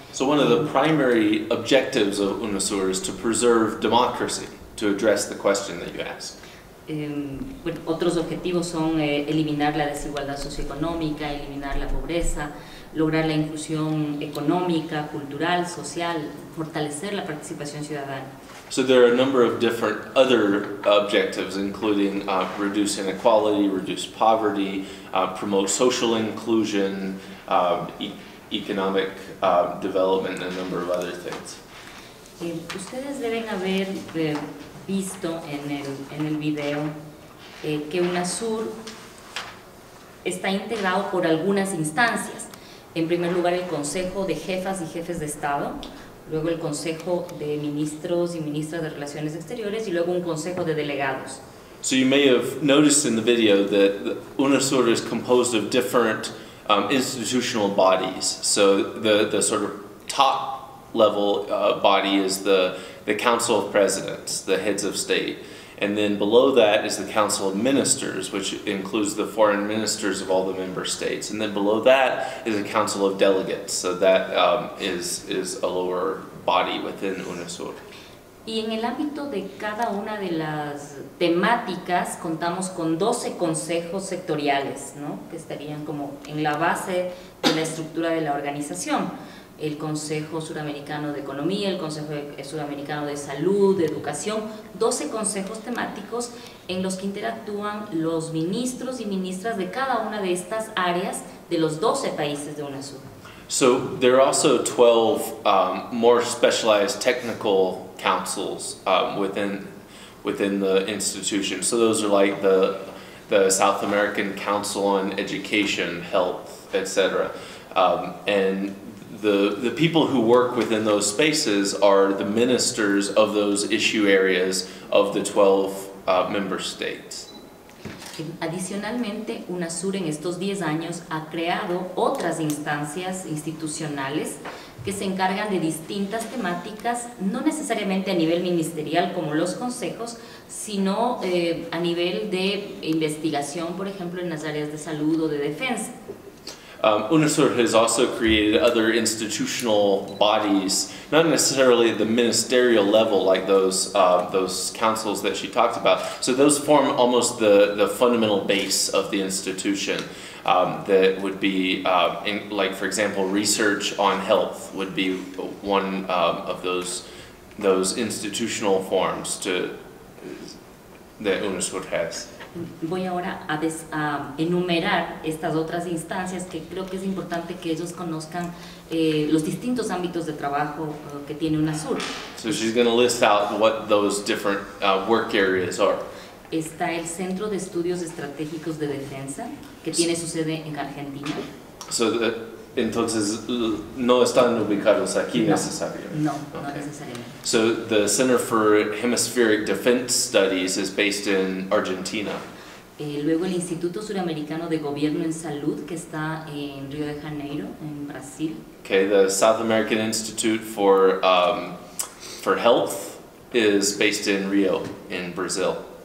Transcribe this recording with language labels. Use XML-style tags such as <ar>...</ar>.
<en>So one of the primary objectives of UNASUR is to preserve democracy, to address the question that you asked.</en> <es>Bueno, otros objetivos son eliminar la desigualdad socioeconómica, eliminar la pobreza, lograr la inclusión económica, cultural, social, fortalecer la participación ciudadana.</es> <en>So there are a number of different other objectives, including reduce inequality, reduce poverty, promote social inclusion, economic development, and a number of other things.</en> <es>Ustedes deben haber visto en el video que UNASUR está integrado por algunas instancias. En primer lugar, el Consejo de Jefas y Jefes de Estado, luego el Consejo de Ministros y Ministras de Relaciones Exteriores y luego un Consejo de Delegados.</es> <en>So you may have noticed in the video that UNASUR is composed of different institutional bodies. So the sort of top level body is the Council of Presidents, the heads of state. And then below that is the Council of Ministers, which includes the foreign ministers of all the member states. And then below that is the Council of Delegates, so that is a lower body within UNASUR.</en> <es>Y en el ámbito de cada una de las temáticas contamos con 12 consejos sectoriales, ¿no? Que estarían como en la base de la estructura de la organización. El Consejo Suramericano de Economía, el Consejo Suramericano de Salud, de Educación, 12 consejos temáticos en los que interactúan los ministros y ministras de cada una de estas áreas de los 12 países de UNASUR.</es> <en>So there are also 12 more specialized technical councils within the institution. So those are like the South American Council on Education, Health, etc. And the people who work within those spaces are the ministers of those issue areas of the 12 member states.</en> <es>Adicionalmente, UNASUR en estos 10 años ha creado otras instancias institucionales que se encargan de distintas temáticas, no necesariamente a nivel ministerial como los consejos, sino a nivel de investigación, por ejemplo, en las áreas de salud o de defensa.</es> <en>UNASUR has also created other institutional bodies, not necessarily at the ministerial level like those councils that she talked about. So those form almost the fundamental base of the institution. That would be, like for example, research on health would be one of those institutional forms that UNASUR has.</en> <es>Voy ahora a enumerar estas otras instancias que creo que es importante que ellos conozcan los distintos ámbitos de trabajo que tiene UNASUR.</es> <en>So she's going to list out what those different work areas are.</en> <es>Está el Centro de Estudios Estratégicos de Defensa, que tiene su sede en Argentina. Entonces, no están ubicados aquí necesariamente. No necesariamente.</es> <en>So the Center for Hemispheric Defense Studies is based in Argentina.</en> <es>Luego el Instituto Suramericano de Gobierno en Salud, que está en Río de Janeiro, en Brasil.</es> <en>Okay, the South American Institute for Health is based in Rio, in Brazil.</en>